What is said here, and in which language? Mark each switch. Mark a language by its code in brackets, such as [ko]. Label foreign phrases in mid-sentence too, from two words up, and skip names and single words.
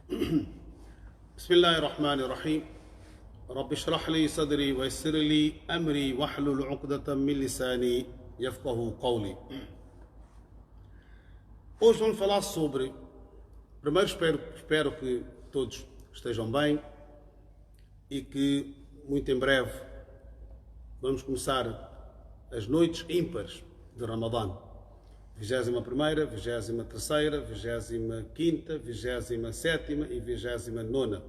[ar] بسم الله الرحمن الرحيم رب اشرح لي صدري ويسر لي أمري واحلل عقدة من لساني يفقه قولي. [pt] Hoje vamos falar sobre... Primeiro espero que todos estejam bem e que muito em breve vamos começar as noites ímpares de Ramadã. 21ª, 23ª, 25ª, 27ª e 29ª.